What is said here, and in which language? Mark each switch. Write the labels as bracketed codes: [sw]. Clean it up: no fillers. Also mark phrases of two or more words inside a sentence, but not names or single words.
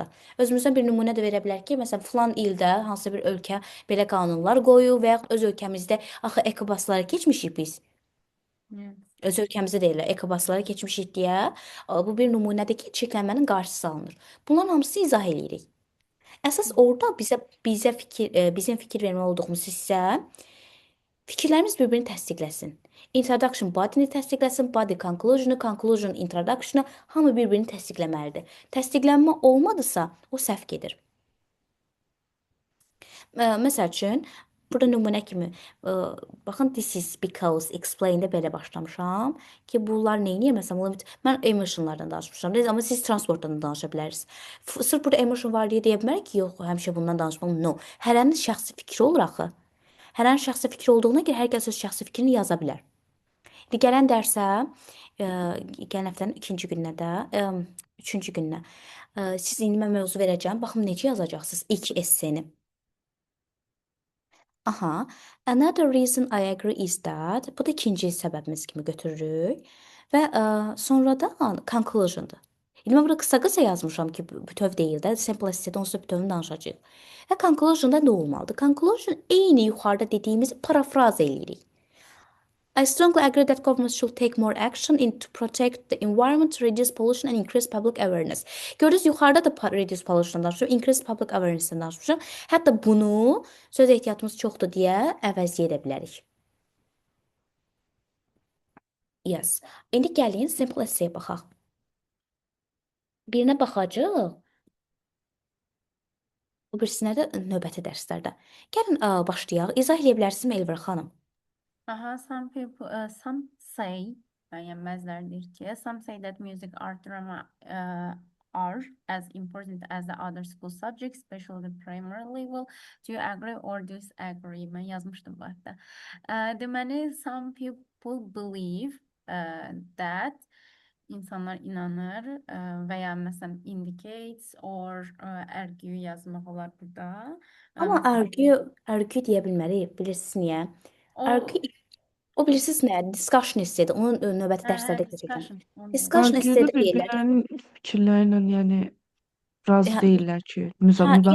[az] Özümüzdən bir nümunə də verə bilərik ki, məsələn, filan ildə hansısa bir ölkə belə qanunlar qoyub və yaxud öz ölkəmizdə axı ekobaslara keçmişik biz. Öz ölkəmizdə də elə ekobaslara keçmişik deyə bu bir nümunədir ki, çirklənmənin qarşısı alınır. Bunların hamısı izah eləyirik. Əsas orada bizim fikir vermə olduğumuz hissə fikirlərimiz bir-birini təsdiqləsin. [en] Introduction body-ni [az] təsdiqləsin, [en] body conclusion-u, conclusion introduction-u [az] hamı bir-birini təsdiqləməlidir. Təsdiqlənmə olmadısa, o səhv gedir. Məsəl üçün, burada nümunə kimi, baxın, [en] this is because [az] explain-də belə başlamışam ki, bunlar nə edir? Məsələn, mən emotionlardan danışmışam, amma siz transportdan danışa bilərsiniz. Sırf burada emotion var deyə bilmərik ki, yox, həmişə bundan danışmalıyım. No, hərənin şəxsi fikri olur axı. Hərənin şəxsi fikri olduğuna görə hər kəs öz şəxsi fikrini yaza bilər. Gələn dərsə, gələn həftənin ikinci gününə də, üçüncü gününə siz indi mən mövzu verəcəm. Baxın, necə yazacaqsınız ilk esseni. [en] Aha, another reason I agree is that. [az] Bu da ikinci səbəbimiz kimi götürürük. Və sonradan conclusion'dır. İndi mən burada qısa-qısa yazmışam ki, bütöv deyil də, [en] simple essay'də [az] onsuz da bütövünü danışacağıq. Və conclusion'da nə olmalıdır? Conclusion eyni yuxarıda dediyimizi parafraz eləyirik. [en] I strongly agree that governments should take more action to protect the environment, to reduce pollution and increase public awareness. [az] Gördünüz, yuxarıda da [en] reduce pollution [az] danışmışam, [en] increase public awareness [az] danışmışam. Hətta bunu söz ehtiyatımız çoxdur deyə əvəzləyə edə bilərik. Yes. İndi gəlin [en] simple essay [az] baxaq. Birinə baxacağıq. O birisinə də növbəti dərslərdə. Gəlin başlayaq. İzah edə bilərsinizmi Elvira xanım? [en] Some people, some say, [az] bəyənməzlərdir ki, [en] some say that music, art, drama are as important as the other school subjects, especially the primary level. Do you agree or disagree? [az] Mən yazmışdım bu hətta. Deməli, [en] some people believe that [az] insanlar inanır və ya məsələn [en] indicates or argue [az] yazmaq olar burada. Amma Məsələn, argue deyə bilmərik. Bilirsiniz niyə? o Argue o bilirsiniz nə? Discussion hissədir. Onun növbəti hə, dərslərdə keçəcəm. discussion onu dedim. Discussion Argüdə hissədə deyirlər. bir-birlərinin fikirlərlə, yəni razı Hə, deyirlər ki, hə, yəni